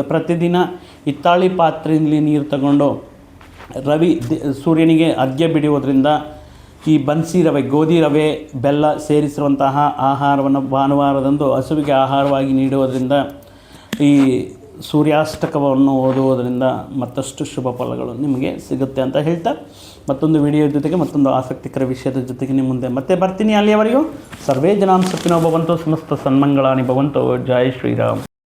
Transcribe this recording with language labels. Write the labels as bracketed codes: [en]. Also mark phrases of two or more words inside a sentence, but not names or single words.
[kn] ಪ್ರತಿದಿನ ಹಿತ್ತಾಳಿ ಪಾತ್ರೆಯಲ್ಲಿ ನೀರು ತಗೊಂಡು ಸೂರ್ಯನಿಗೆ ಅರ್ಘ್ಯ ಬಿಡುವುದರಿಂದ, ಈ ಬನ್ಸಿ ರವೆ, ಗೋಧಿ ರವೆ, ಬೆಲ್ಲ ಸೇರಿಸಿರುವಂತಹ ಆಹಾರವನ್ನು ಭಾನುವಾರದಂದು ಹಸುವಿಗೆ ಆಹಾರವಾಗಿ ನೀಡುವುದರಿಂದ, ಈ ಸೂರ್ಯಾಷ್ಟಕವನ್ನು ಓದುವುದರಿಂದ ಮತ್ತಷ್ಟು ಶುಭ ಫಲಗಳು ನಿಮಗೆ ಸಿಗುತ್ತೆ ಅಂತ ಹೇಳ್ತಾ, ಮತ್ತೊಂದು ವಿಡಿಯೋ ಜೊತೆಗೆ ಮತ್ತೊಂದು ಆಸಕ್ತಿಕರ ವಿಷಯದ ಜೊತೆಗೆ ನಿಮ್ಮ ಮುಂದೆ ಮತ್ತೆ ಬರ್ತೀನಿ. [sa] ಅಲ್ಲಿಯವರೆಗೂ ಸರ್ವೇ ಜನಾಂ ಸುಖಿನೋ ಭವಂತು, ಸಮಸ್ತ ಸನ್ಮಂಗಳಾನಿ ಭವಂತು. [kn] ಜೈ ಶ್ರೀರಾಮ್.